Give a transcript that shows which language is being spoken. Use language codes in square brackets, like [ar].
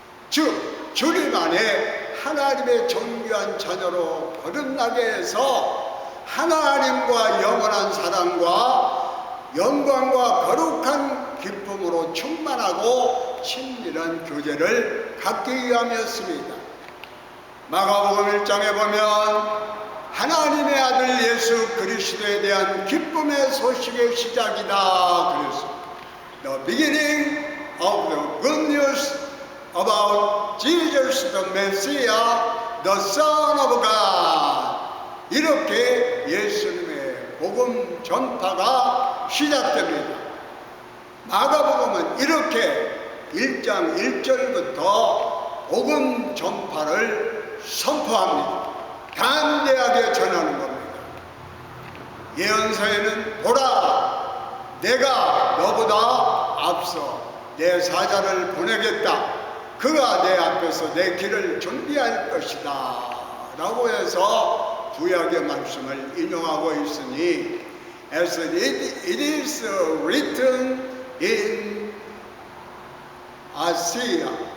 [ko] 즉 주님 안에 하나님의 존귀한 자녀로 거듭나게 해서 하나님과 영원한 사랑과 영광과 거룩한 기쁨으로 충만하고 친밀한 교제를 갖기 위함이었습니다. 마가복음 1장에 보면 하나님의 아들 예수 그리스도에 대한 기쁨의 소식의 시작이다 그랬습니다. [en] The beginning of the good news about Jesus the Messiah, the Son of God. [ko] 이렇게 예수님의 복음 전파가 시작됩니다. 마가복음은 이렇게 1장 1절부터 복음 전파를 선포합니다. 담대하게 전하는 겁니다. 예언서에는 보라, 내가 너보다 앞서 내 사자를 보내겠다. 그가 내 앞에서 내 길을 준비할 것이다 라고 해서 구약의 말씀을 인용하고 있으니 [en] As it is written in Isaiah,